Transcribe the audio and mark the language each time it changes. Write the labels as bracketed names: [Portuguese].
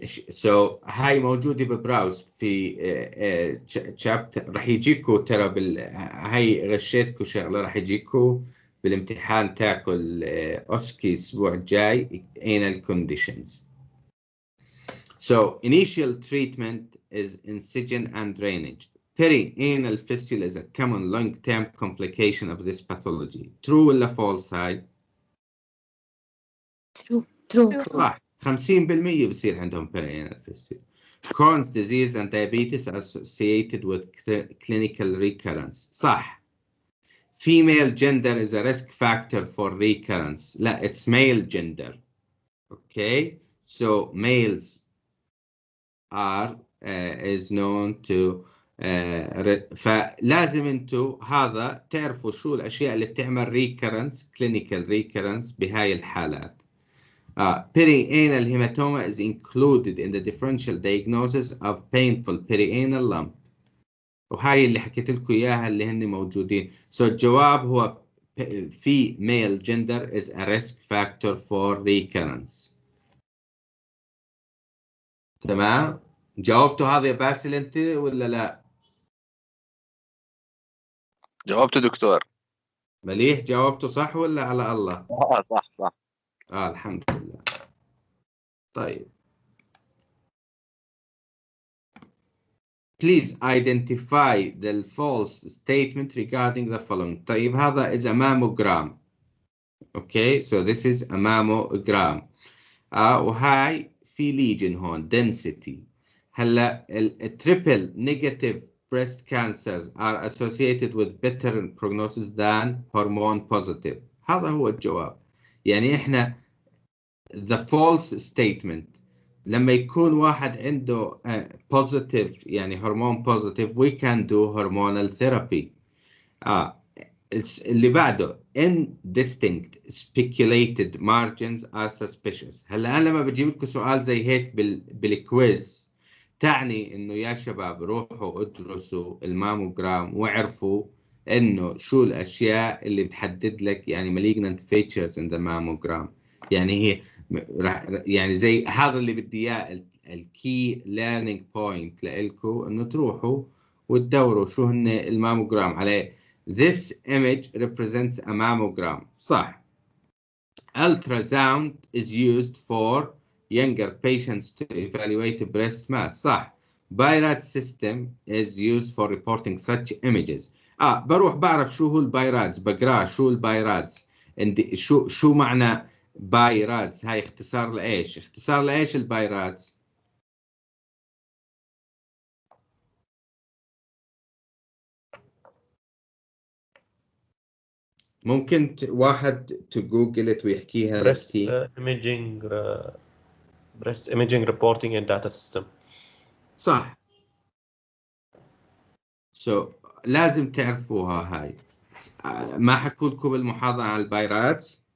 [Arabic] so هاي موجودة ببراوز في chapter. راح يجيكوا ترى هاي غشيتكوا شغلة، راح يجيكوا بالامتحان تاكل أوسكي الأسبوع الجاي [English] anal conditions. So initial treatment is incision and drainage. Perianal fistula is a common long-term complication of this pathology. [Arabic] True ولا false هاي؟ [English] True. [Arabic] صح. [English] 50% [Arabic] بصير عندهم [English] perianal fistula. Crohn's disease and diabetes are associated with clinical recurrence. [Arabic] صح. [English] Female gender is a risk factor for recurrence. لا, it's male gender. Okay, so males are is known to [Arabic] فلازم انتو هذا تعرفوا شو الاشياء اللي بتعمل recurrence, clinical recurrence بهاي الحالات. [English] Perianal hematoma is included in the differential diagnosis of painful perianal lump. [Arabic] وهاي اللي حكيت لكم اياها اللي هن موجودين. [English] So [Arabic] الجواب هو [English] female gender is a risk factor for recurrence. [Arabic] تمام؟ جاوبتوا هذا يا باسل انت ولا لا؟ جاوبت دكتور. مليح. جاوبتوا صح ولا على الله؟ صح. الحمد لله. طيب. [English] Please identify the false statement regarding the following. طيب هذا is a mammogram. Okay, so this is a mammogram. [Arabic] وهاي في lesion هون density. [English] هلا triple negative breast cancers are associated with better prognosis than hormone positive. [Arabic] هذا هو الجواب. يعني احنا [English] the false statement [Arabic] لما يكون واحد عنده [English] positive يعني hormone positive we can do hormonal therapy. [Arabic] اللي بعده [English] indistinct speculated margins are suspicious. [Arabic] هلا انا لما بجيب لكم سؤال زي هيك بالكويز تعني انه يا شباب روحوا ادرسوا الماموجرام واعرفوا انه شو الاشياء اللي بتحدد لك يعني [English] malignant features in the mammogram. [Arabic] يعني هي يعني زي هذا اللي بدي اياه الكي ليرنينج بوينت لإلكم انه تروحوا وتدوروا شو هن الماموجرام عليه. [English] This image represents a mammogram. [Arabic] صح. [English] Ultrasound is used for younger patients to evaluate breast mass. [Arabic] صح. [English] Bile system is used for reporting such images. [Arabic] بروح بعرف شو هو البايرادز، بقرا شو البايرادز، شو معنى بايرادز. هاي اختصار لإيش؟ اختصار لإيش البايرادز؟ ممكن واحد تجوجلت ويحكيها [English] breast imaging reporting and data system. [Arabic] صح. So لازم تعرفوها هاي. ما حكوا لكم بالمحاضرة عن البايرات؟